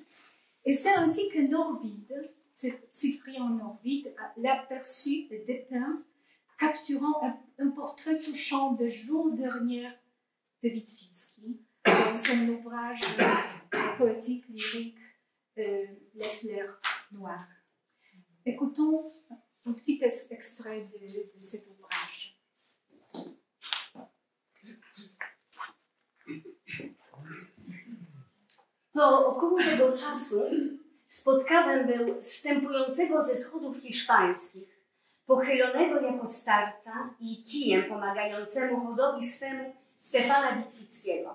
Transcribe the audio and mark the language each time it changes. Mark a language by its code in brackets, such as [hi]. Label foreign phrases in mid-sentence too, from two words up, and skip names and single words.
[fr] Et c'est ainsi que Norvide, Cyprien Norvide, l'a perçu et dépeint, capturant un portrait touchant des jours derniers de Witwicki dans son ouvrage poétique, lyrique, Les fleurs noires. Écoutons un petit extrait de cet ouvrage. [pl] Po około tego czasu spotkałem był wstępującego ze schodów hiszpańskich, pochylonego jako starca i kijem pomagającemu chodowi swemu Stefana Witwickiego.